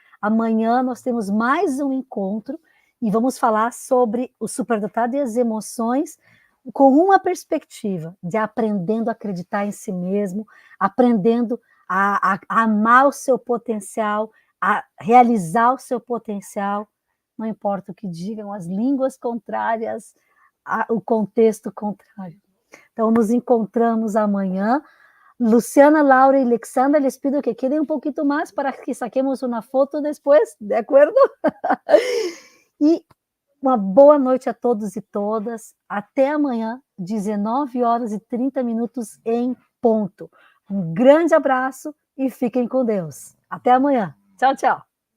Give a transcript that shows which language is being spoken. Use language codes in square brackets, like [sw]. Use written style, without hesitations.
[pt] Amanhã nós temos mais um encontro e vamos falar sobre o superdotado e as emoções com uma perspectiva de aprendendo a acreditar em si mesmo, aprendendo a amar o seu potencial, a realizar o seu potencial, não importa o que digam, as línguas contrárias, o contexto contrário. Então, nos encontramos amanhã. [es] Luciana, Laura y Alexandra, les pido que queden un poquito más para que saquemos una foto después, ¿de acuerdo? [pt] E uma boa noite a todos e todas. Até amanhã, 19h30 em ponto. Um grande abraço e fiquem com Deus. Até amanhã. Tchau, tchau.